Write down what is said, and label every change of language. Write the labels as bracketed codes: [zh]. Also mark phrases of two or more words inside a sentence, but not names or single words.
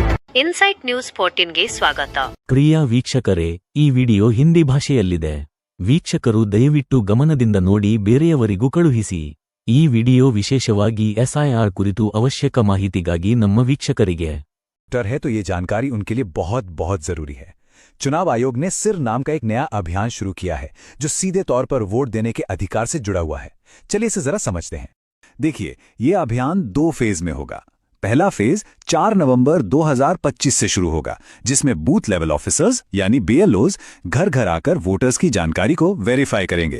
[kn] ಇನ್ಸೈಟ್ ನ್ಯೂಸ್ 14ಗೆ ಸ್ವಾಗತ. ಪ್ರಿಯ ವೀಕ್ಷಕರೇ, ಈ ವಿಡಿಯೋ ಹಿಂದಿ ಭಾಷೆಯಲ್ಲಿದೆ. ವೀಕ್ಷಕರು ದಯವಿಟ್ಟು ಗಮನದಿಂದ ನೋಡಿ, ಬೇರೆಯವರಿಗೂ ಕಳುಹಿಸಿ. ಈ ವಿಡಿಯೋ ವಿಶೇಷವಾಗಿ ಎಸ್ಐಆರ್ ಕುರಿತು ಅವಶ್ಯಕ ಮಾಹಿತಿಗಾಗಿ ನಮ್ಮ ವೀಕ್ಷಕರಿಗೆ [hi] है तो ये जानकारी उनके लिए बहुत बहुत जरूरी है। चुनाव आयोग ने सिर नाम का एक नया अभियान शुरू किया है जो सीधे तौर पर वोट देने के अधिकार से जुड़ा हुआ है। चलिए इसे जरा समझते हैं। देखिए, ये अभियान 2 फेज में होगा। पहला फेज 4 नवंबर 2025 से शुरू होगा, जिसमें [en] booth level officers [hi] यानी बीएलओज घर घर आकर वोटर्स की जानकारी को वेरीफाई करेंगे।